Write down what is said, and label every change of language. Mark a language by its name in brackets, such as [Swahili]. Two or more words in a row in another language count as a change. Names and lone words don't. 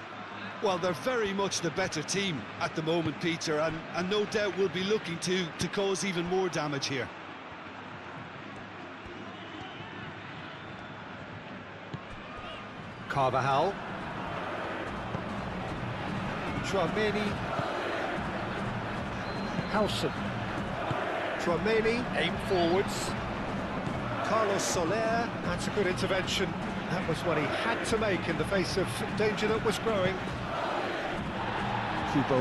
[English] Well, they're very much the better team at the moment, Peter, and no doubt will be looking to cause even more damage here. Carvajal. Tchouaméni. Howson. Tchouaméni, aim forwards. Carlos Soler, that's a good intervention. That was what he had to make in the face of danger that was growing. Kubo.